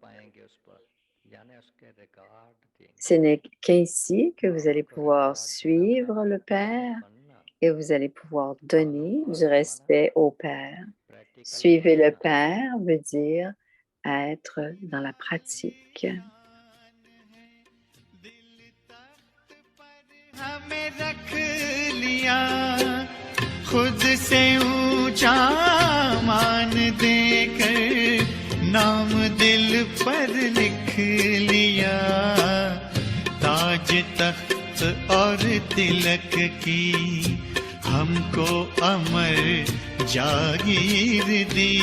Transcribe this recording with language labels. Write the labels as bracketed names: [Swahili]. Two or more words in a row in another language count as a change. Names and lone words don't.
[French] Ce n'est qu'ainsi que vous allez pouvoir suivre le Père et vous allez pouvoir donner du respect au Père. Suivre le Père veut dire être dans la pratique. [Hindi] नाम दिल पर लिख लिया ताज तख्त और तिलक की हमको अमर जागीर दी